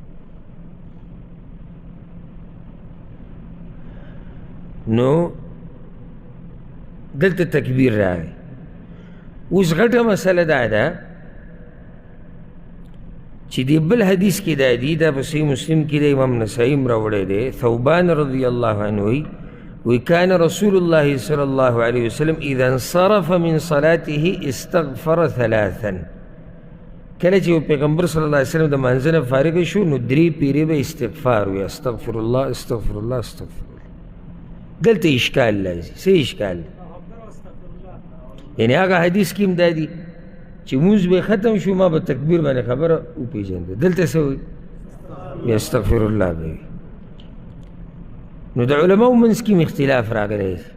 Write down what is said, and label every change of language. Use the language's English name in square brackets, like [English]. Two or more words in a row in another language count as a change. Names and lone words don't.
[Pashto] نو دلته تکبیر راغی. اوس غټه مسله دا ده چې دی بل حدیث کې دا دی، دا په صحیح مسلم کې د امام نسائی هم راوړی دی. [Arabic] ثوبان رضی الله عنه وی کان رسول الله صلی الله علیه وسلم اذا انصرف من صلاته استغفر ثلاثا. [Pashto] کله چې پیغمبر [Arabic] صلی الله علیه وسلم [Pashto] د مانځه نه فارغ شو نو 3 پیرې به استغفار وی، [Arabic] استغفر الله استغفر الله استغفر الله. [Pashto] دلته اشکال لازم. څه اشکال؟ یعنی هغه حدیث کې هم دا دی چې مونځ به ختم شو ما به تکبیر باندې خبره وپېژنده. دلته څه وایي؟ [Arabic] استغفر الله [Pashto] به وي. نو د علماو منځ کې اختلاف راغلی.